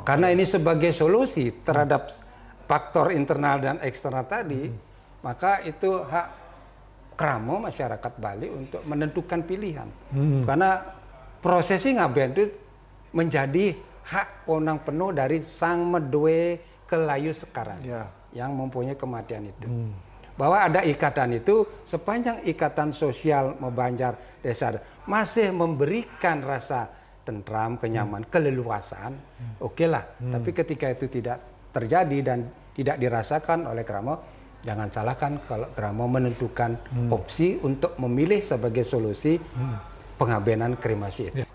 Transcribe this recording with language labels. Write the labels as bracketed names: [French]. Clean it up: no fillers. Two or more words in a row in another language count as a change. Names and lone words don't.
[Indonesian] Karena ini sebagai solusi terhadap faktor internal dan eksternal tadi, maka itu hak kramo masyarakat Bali untuk menentukan pilihan. Karena prosesi ngaben itu menjadi hak onang penuh dari [Balinese] sang medue kelayu [Indonesian] sekarang. ya. Yang mempunyai kematian itu. Bahwa ada ikatan itu, sepanjang ikatan sosial membanjar desa masih memberikan rasa tentram, kenyaman, keleluasaan, oke lah. Tapi ketika itu tidak terjadi dan tidak dirasakan oleh kerama, jangan salahkan kalau kerama menentukan opsi untuk memilih sebagai solusi pengabenan kremasi itu.